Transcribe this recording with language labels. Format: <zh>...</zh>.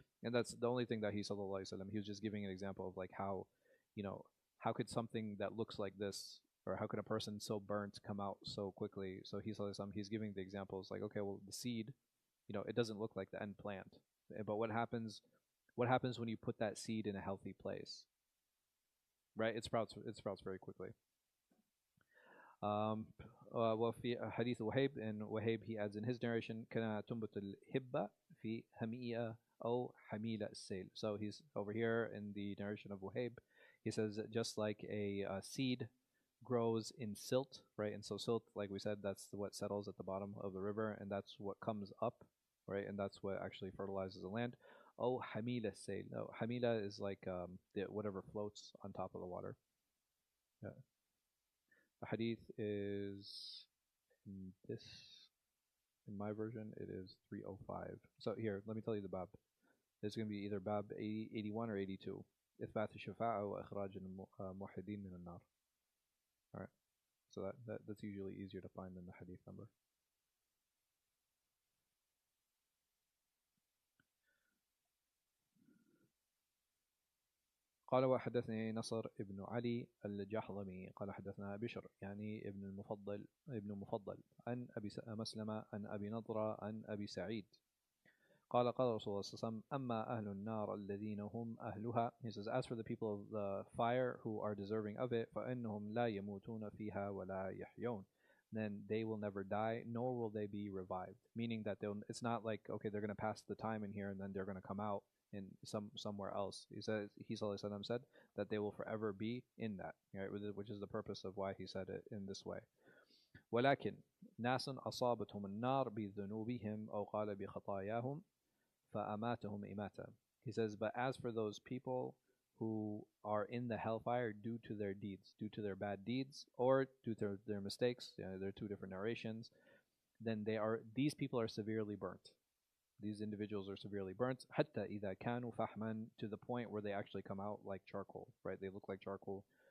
<en>And that's the only thing that he sallallahu alaihi wasallam. He was just giving an example of like how, you know, how could something that looks like this or how could a person so burnt come out so quickly? So he's giving the examples like, okay, well the seed, it doesn't look like the end plant. But what happens when you put that seed in a healthy place? Right? It sprouts very quickly.</en> <ar>وفي حديث وهيب,</ar> <en>and Wahib he adds in his narration</en> <ar>كَنَا تنبت الهبة في هميئة أو حميلة السيل.</ar> <en>So he's over here in the narration of Wahib, he says just like a seed grows in silt, right? And so silt, like we said, that's what settles at the bottom of the river, and that's what comes up, right? And that's what actually fertilizes the land. Oh, hamila say. No, hamila is like whatever floats on top of the water. Yeah. The hadith is in this, in my version, it is 305. So here, let me tell you the bab. It's going to be either bab 81 or 82.</en> <ar>إثبات الشفاعة وإخراج الموحدين من النار.</ar> <en>All right. So that's usually easier to find than the hadith number.</en> <ar>قال وحدثني نصر ابن علي الجحظمي قال حدثنا بشر يعني ابن مفضل عن أبي مسلمة عن أبي نضرة عن أبي سعيد قال قال رسول الله صلى الله عليه وسلم أما أهل النار الذين هم أهلها.</ar> <en>He says, as for the people of the fire who are deserving of it,</en> <ar>فإنهم لا يموتون فيها ولا يحيون.</ar> <en>Then they will never die, nor will they be revived. Meaning that it's not like, okay, they're going to pass the time in here and then they're going to come out in somewhere else. He says, he said that they will forever be in that, right? Which is the purpose of why he said it in this way.</en> <ar>ولكن ناس أصابتهم النار بذنوبهم أو قال بخطاياهم فأماتهم إماتة.</ar> <en>He says, but as for those people who are in the hellfire due to their deeds, due to their bad deeds, or due to their mistakes, there are two different narrations, then these people are severely burnt. These individuals are severely burnt,</en> <ar>حتى إذا كانوا فحما,</ar> <en>to the point where they actually come out like charcoal, right? They look like charcoal.</en>